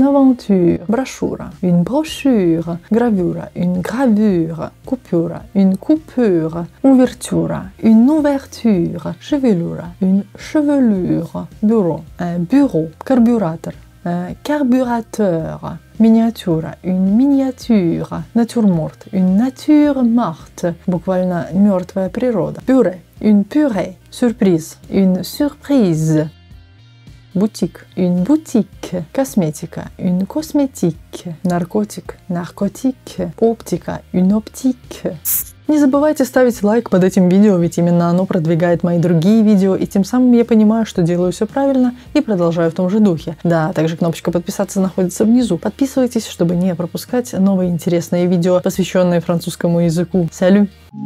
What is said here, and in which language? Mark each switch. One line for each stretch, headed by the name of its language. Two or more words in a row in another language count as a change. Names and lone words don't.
French: aventure, brochure, une brochure, gravure, une gravure, coupure, une coupure, ouverture, une ouverture, chevelure, une chevelure, bureau, un bureau, carburateur, un carburateur, miniature, une miniature, nature morte, une nature morte,
Russian: буквально мертвая природа,
French: purée, une purée, surprise, une surprise, boutique, une boutique, косметика, une cosmétique,
Russian: наркотик, наркотик, оптика,
French: une optique.
Russian: Не забывайте ставить лайк под этим видео, ведь именно оно продвигает мои другие видео, и тем самым я понимаю, что делаю все правильно и продолжаю в том же духе. Да, также кнопочка подписаться находится внизу. Подписывайтесь, чтобы не пропускать новые интересные видео, посвященные французскому языку.